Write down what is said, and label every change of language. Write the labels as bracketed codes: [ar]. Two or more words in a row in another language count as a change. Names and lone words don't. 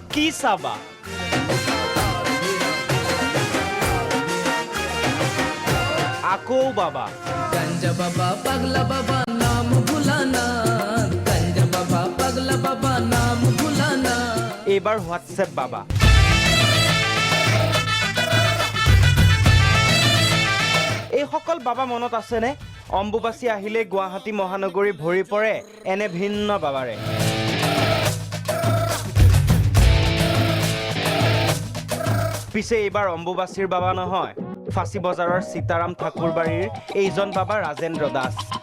[as] চাবা আকৌ বাবা [hi] गंजा बाबा पगला बाबा नाम भुलाना गंजा बाबा पगला बाबा नाम भुलाना [as] এইবাৰ হোৱাটছএপ বাবা এইসকল বাবা মনত আছেনে অম্বুবাচী আহিলে গুৱাহাটী মহানগৰী ভৰি পৰে এনে ভিন্ন বাবাৰে পিছে এইবাৰ অম্বুবাচীৰ বাবা নহয় ফাঁচী বজাৰৰ সীতাৰাম ঠাকুৰবাৰীৰ এইজন বাবা ৰাজেন্দ্ৰ দাস